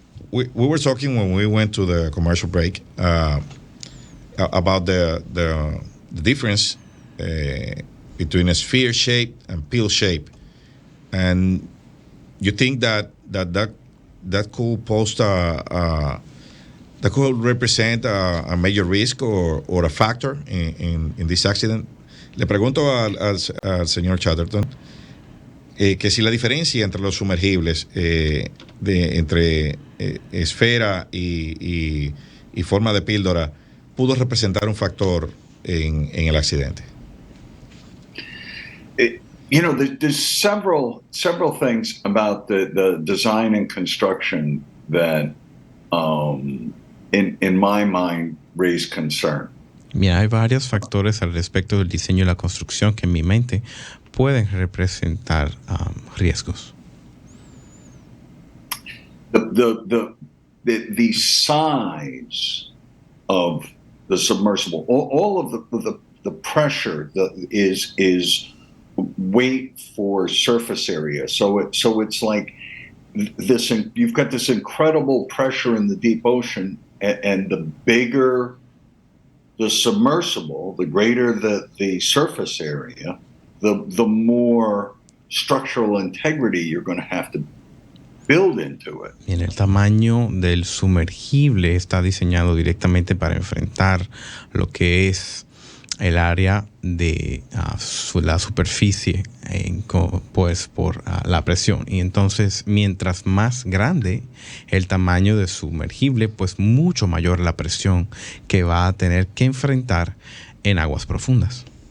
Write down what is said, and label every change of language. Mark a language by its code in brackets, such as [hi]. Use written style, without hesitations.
[en] we were talking when we went to the commercial break about the difference between a sphere shape and pill shape, and you think that could pose that could represent a major risk or a factor in this accident. [es] Le pregunto al señor Chatterton que si la diferencia entre los sumergibles entre esfera y forma de píldora pudo representar un factor en el accidente. [en] There's several things about the design and construction that, in my mind, raise concern. [es] Mira, hay varios factores al respecto del diseño y la construcción que en mi mente pueden representar riesgos. [en] The size of the submersible, all of the pressure is weight for surface area. So it's like this. You've got this incredible pressure in the deep ocean, and the bigger the submersible, the greater the surface area, the more structural integrity you're going to have to build into it. [es] Bien, el tamaño del sumergible está diseñado directamente para enfrentar lo que es el área de la superficie pues por la presión, y entonces mientras más grande el tamaño del sumergible, pues mucho mayor la presión que va a tener que enfrentar en aguas profundas.